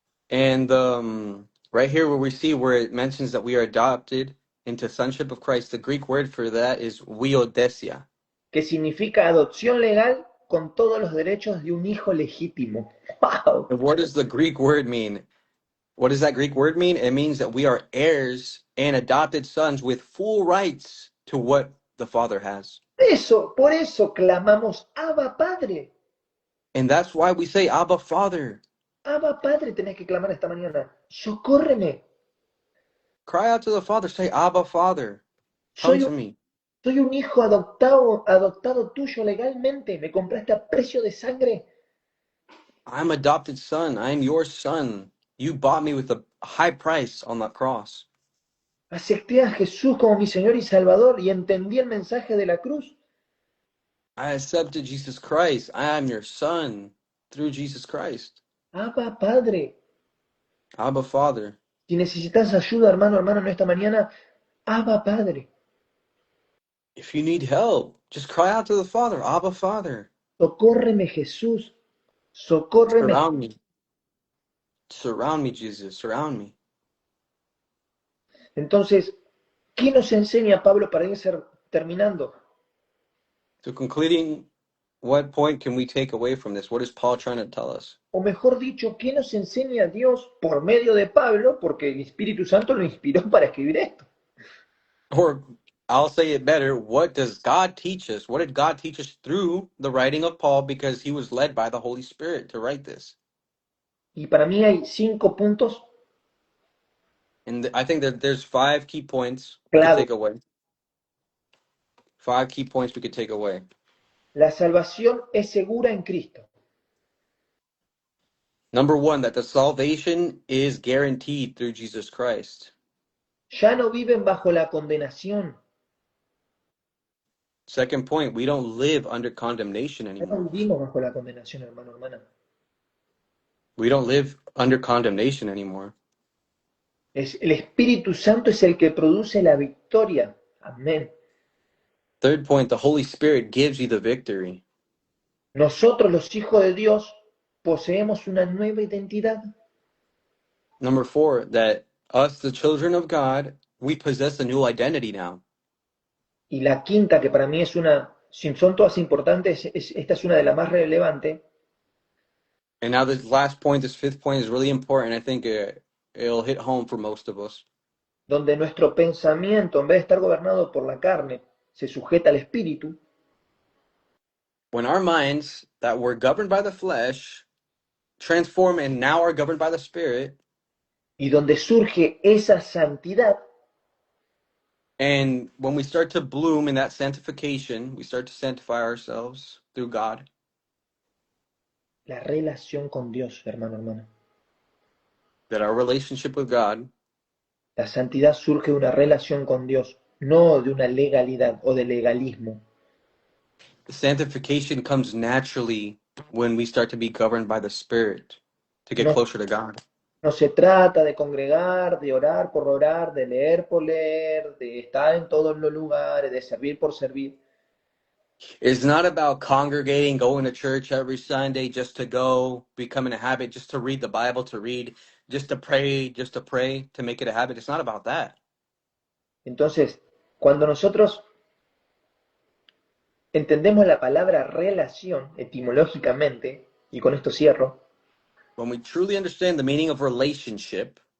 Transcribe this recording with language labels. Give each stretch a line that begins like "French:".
English: And right here where we see where it mentions that we are adopted into sonship of Christ, the Greek word for that is huiothesia.
Spanish: Que significa adopción legal con todos los derechos de un hijo legítimo. ¡Wow!
English: And what does the Greek word mean? What does that Greek word mean? It means that we are heirs and adopted sons with full rights to what the Father has.
Spanish: Por eso clamamos, Abba Padre.
English: And that's why we say, Abba, Father.
Spanish: Abba Padre tenés que clamar esta mañana. Socórreme.
English: Cry out to the Father. Say, Abba, Father, come
Spanish: Soy
English: to
Spanish: un,
English: me.
Spanish: soy un hijo adoptado tuyo legalmente. Me compraste a precio de sangre.
English: I'm adopted son. I am your son. You bought me with a high price on that cross.
Spanish: Acepté a Jesús como mi Señor y Salvador y entendí el mensaje de la cruz.
English: I accepted Jesus Christ. I am your son through Jesus Christ.
Spanish: Abba Padre.
English: Abba, Father.
Spanish: Si necesitas ayuda, hermano, en esta mañana, Abba Padre.
English: If you need help, just cry out to the Father. Abba, Father.
Spanish: Socórreme, Jesús. Socórreme.
English: Surround me. Surround me, Jesus. Surround me.
Spanish: Entonces, ¿qué nos enseña Pablo para ir terminando?
English: So concluding, what point can we take away from this? What is Paul trying to tell us?
Spanish: O mejor dicho, ¿qué nos enseña Dios por medio de Pablo? Porque el Espíritu Santo lo inspiró para escribir esto.
English: Or I'll say it better, what does God teach us? What did God teach us through the writing of Paul, because he was led by the Holy Spirit to write this?
Spanish: Y para mí hay 5 puntos
English: And I think that there's 5 key points we could
Spanish: clave.
English: take away. 5 key points we could take away.
Spanish: La salvación es segura en Cristo.
English: Number 1, that the salvation is guaranteed through Jesus Christ.
Spanish: Ya no viven bajo la condenación.
English: Second point, we don't live under condemnation
Spanish: Ya no
English: anymore.
Spanish: vivimos bajo la condenación, hermana.
English: We don't live under condemnation anymore.
Spanish: El Espíritu Santo es el que produce la victoria. Amén.
English: Third point, the Holy Spirit gives you the victory.
Spanish: Nosotros, los hijos de Dios, poseemos una nueva identidad.
English: Number 4, that us, the children of God, we possess a new identity now.
Spanish: Y la quinta, que para mí es una, si son todas importantes, esta es una de las más relevantes.
English: And now this last point, this 5th point, is really important. I think it'll hit home for most of us.
Spanish: Donde nuestro pensamiento, en vez de estar gobernado por la carne, se sujeta al Espíritu.
English: When our minds that were governed by the flesh transform and now are governed by the Spirit,
Spanish: Y donde surge esa santidad,
English: and when we start to bloom in that sanctification, we start to sanctify ourselves through God.
Spanish: la relación con Dios, hermana.
English: That our relationship with God,
Spanish: La santidad surge de una relación con Dios, no de una legalidad o de legalismo.
English: the sanctification comes naturally when we start to be governed by the Spirit to get
Spanish: No,
English: closer to God.
Spanish: no se trata de congregar, de orar por orar, de leer por leer, de estar en todos los lugares, de servir por servir.
English: It's not about congregating, going to church every Sunday just to go, becoming a habit, just to read the Bible, to read, just to pray, to make it a habit. It's not about that.
Spanish: Entonces, cuando nosotros entendemos la palabra relación etimológicamente, y con esto cierro,
English: When we truly understand the meaning of relationship,